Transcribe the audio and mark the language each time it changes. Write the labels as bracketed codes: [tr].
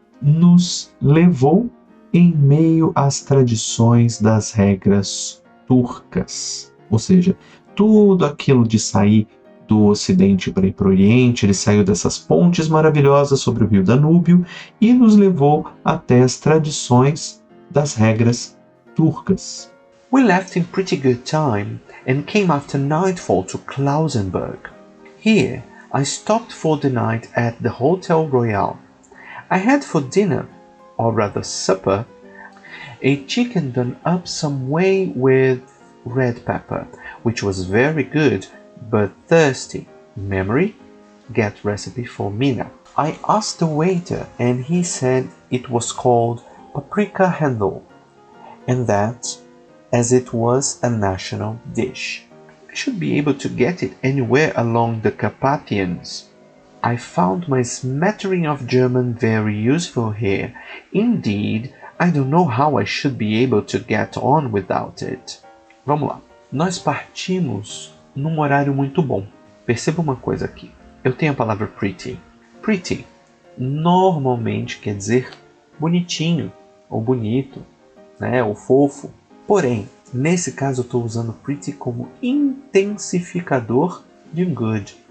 [pt] Nos levou em meio às tradições das regras turcas. Ou seja, tudo aquilo de sair do Ocidente para ir para o Oriente, ele saiu dessas pontes maravilhosas sobre o rio Danúbio e nos levou até as tradições das regras turcas. [en] We left in pretty good time and came after nightfall to Klausenburg. Here, I stopped for the night at the Hotel Royal. I had for dinner, or rather supper, a chicken done up some way with red pepper, which was very good, but thirsty. Memory? Get recipe for Mina. I asked the waiter and he said it was called paprika handel, and that as it was a national dish. I should be able to get it anywhere along the Carpathians. I found my smattering of German very useful here. Indeed, I don't know how I should be able to get on without it. [pt] Vamos lá. Nós partimos num horário muito bom. Perceba uma coisa aqui. Eu tenho a palavra pretty. Pretty normalmente quer dizer bonitinho, ou bonito, né, ou fofo. Porém, nesse caso eu estou usando pretty como intensificador de good.